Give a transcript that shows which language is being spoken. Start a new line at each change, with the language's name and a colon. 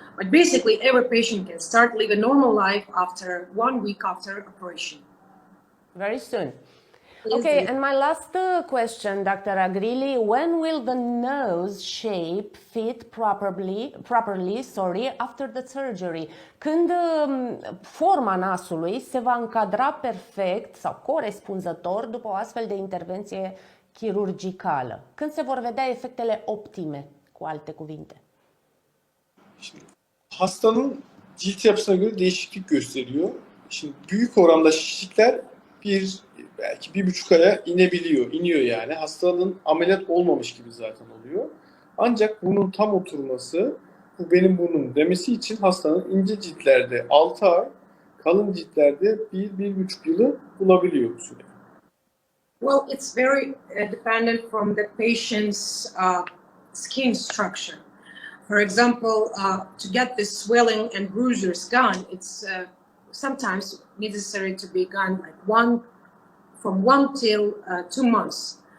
English: But basically, every patient can start live a normal life after 1 week after operation. Very soon. Okay, and my last question, Dr. Agrili, when will the nose shape fit properly, after the surgery?
Romanian: Când forma nasului se va încadra perfect sau corespunzător după o astfel de intervenție chirurgicală? Când se vor vedea efectele optime, cu alte cuvinte?
Turkish: Şimdi, hastanın cilt yapısına göre değişiklik gösteriyor. Şimdi büyük oranda şişlikler belki 1,5 aya iniyor yani. Hastanın ameliyat olmamış gibi zaten oluyor. Ancak bunun tam oturması, bu benim burnum demesi için hastanın ince ciltlerde 6 ay, kalın ciltlerde 1-1,5 yılı bulabiliyor bu süre.
English: Well, it's very dependent from the patient's skin structure. For example, to get this swelling and bruisers gone, it's sometimes necessary to be gone like from 1 till 2 months.